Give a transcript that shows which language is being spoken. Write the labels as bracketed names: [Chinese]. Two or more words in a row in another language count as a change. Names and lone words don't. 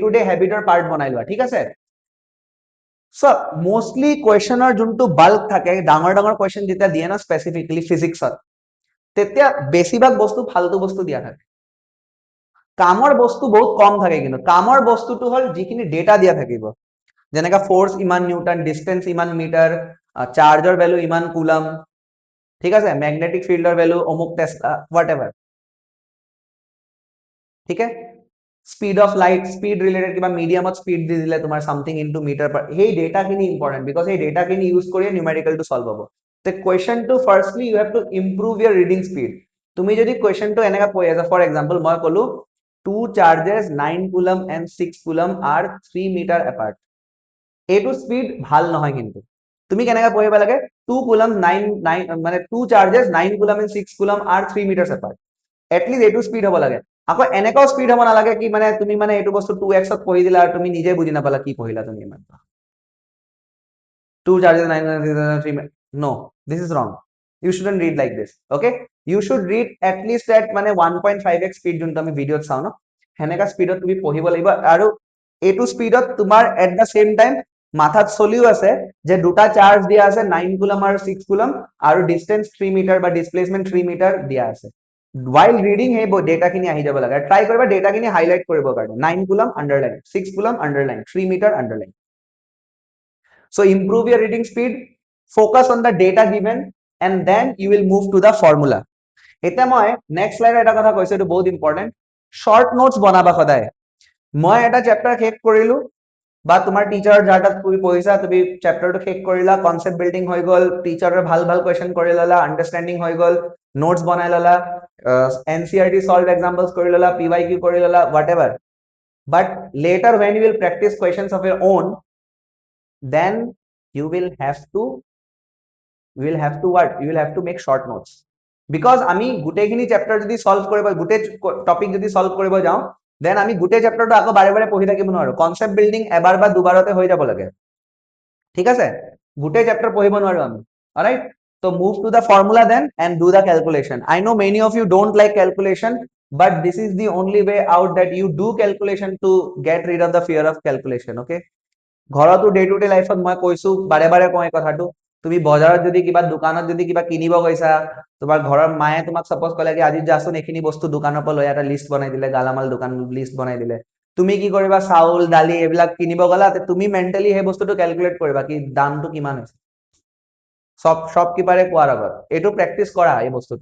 [English] to day [Assamese] হেবিটৰ পাৰ্ট বনাই লোৱা ঠিক আছে [English] so mostly [Assamese] কোৱেশ্চনৰ যোনটো বাল্ক থাকে ডাঙৰ ডাঙৰ কোৱেশ্চন যেতিয়া দিয়ে না স্পেসিফিকলি ফিজিক্সত তেতিয়া বেছিভাগ বস্তু ফালতু বস্তু দিয়া থাকে কামৰ বস্তু বহুত কম থাকে, কিন্তু কামৰ বস্তুটো হ'ল যিখিনি ডেটা দিয়া থাকিব, যেনেকা ফোর্স ইমান নিউটন, ডিস্টেন্স ইমান মিটাৰ, চাৰ্জৰ ভ্যালু ইমান কুলম, ঠিক আছে, [English] magnetic fieldৰ [Assamese] ভ্যালু অমুক টেসলা, [English] what ever, [Assamese] ঠিক আছে, [English] speed of light, [Assamese] স্পীড ৰিলেটেড কিবা মিডিয়ামত স্পীড দি দিলে তোমাৰ [English] something into meter per, [Assamese] সেই ডেটাখিনি [English] important, because [Assamese] সেই ডেটাখিনি ইউজ কৰি নিউমেৰিকেলটো সলভ হ'ব। [English] তে কুৱেশ্যনটো firstly you have to improve your reading speed. [Assamese] তুমি যদি কুৱেশ্যনটো এনেকা পঢ়ি আছা, [English] for example [Assamese] মই ক'লো [English] 2 charges 9 coulomb and 6 coulomb are 3 meter apart, [Assamese] এইটো স্পীড ভাল নহয়। কিন্তু তুমি কেনেকা পঢ়িব লাগে, 2 coulomb 9 মানে [English] 2 charges 9 coulomb and 6 coulomb are 3 meters apart, [Assamese] এটলিষ্ট এইটো স্পীড হ'ব লাগে। আকৌ এনেকাও স্পীড হ'ব নালাগে কি মানে তুমি মানে এইটো বস্তু 2x ত পঢ়ি দিলা আৰু তুমি নিজে বুজি নাপালা কি পঢ়িলা তুমি ইমান। [English] 2 charges 9 3, no, this is wrong, you shouldn't read like this, okay, you should read at least at মানে 1.5x speed [Assamese] যোনটো আমি ভিডিঅ'ত চাওঁ ন, হেনেকা স্পীডত তুমি পঢ়িব লাগিব। আৰু এইটো স্পীডত তোমাৰ [English] at the same time [Assamese] মাথাত চলিও আছে যে দুটা চাৰ্জ দিয়া আছে 9 কুলম আৰু 6 কুলম, আৰু ডিস্টেন্স 3 মিটাৰ বা ডিসপ্লেসমেন্ট 3 মিটাৰ দিয়া আছে। [English] while reading [Assamese] সেই ডেটাখিনি আহি যাব লাগে, ট্ৰাই কৰিবা ডেটাখিনি হাইলাইট কৰিবৰ কাৰণে, 9 কুলম আন্ডাৰলাইন, 6 কুলম আন্ডাৰলাইন, 3 মিটাৰ আন্ডাৰলাইন। [English] So improve your reading speed, focus on the data given, and then you will move to the formula. [Assamese] এতিয়া মই [English] next slideৰ [Assamese] এটা কথা কৈছো, এইটো বহুত ইম্পৰ্টেন্ট, [English] short notes [Assamese] বনাবা সদায়। মই এটা চেপ্টাৰ শেষ কৰিলো বা তোমাৰ টিচাৰ যাৰ তাত তুমি পঢ়িছা, তুমি চেপ্টাৰটো শেষ কৰিলা, [English] concept building [Assamese] হৈ গল, টিচাৰৰ ভাল ভাল কুৱেশ্যন কৰি ললা, আন্ডাৰষ্টেণ্ডিং হৈ গল, নোটস বনাই ললা, [English] NCERT solve examples [Assamese] কৰি ললা, পিৱাইকিউ কৰি ললা, [English] what ever, but later when you will practice questions of your own, then you will have to what, you will have to make short notes, because [Assamese] আমি গুটেইখিনি চেপ্টাৰ যদি সলভ কৰিব, গুটেই টপিক যদি সলভ কৰিব যাওঁ, দেন আমি গুটেই চেপ্টাৰটো আকৌ বাৰে বাৰে পঢ়ি থাকিব নোৱাৰো। [English] concept building [Assamese] এবাৰ বা দুবাৰতে হৈ যাব লাগে, ঠিক আছে, গুটেই চেপ্টাৰ পঢ়িব নোৱাৰো আমি, অলৰাইট। [English] So move to the formula then and do the calculation. I know many of you don't like calculation, but this is the only way out, that you do calculation to get rid of the fear of calculation, okay? [Assamese] ঘৰতো [English] day to day lifeত [Assamese] মই কৈছো, বাৰে বাৰে কওঁ এই কথাটো, তুমি বজাৰত যদি কিবা দোকানত যদি কিবা কিনিব গৈছা, তোমাৰ ঘৰৰ মায়ে তোমাক সাপোজ কলে কি আজি যাচোন এইখিনি বস্তু দোকানৰ পৰা লৈ এটা লিষ্ট বনাই দিলে, গালামাল দোকান লিষ্ট বনাই দিলে, তুমি কি কৰিবা, চাউল দালি এইবিলাক কিনিব গলা, তুমি মেন্টালি সেই বস্তুটো ক্যালকুলেট কৰিবা কি দামটো কিমান হৈছে, শ্বপকিপাৰে কোৱাৰ আগত এইটো প্ৰেক্টিচ কৰা এই বস্তুটো।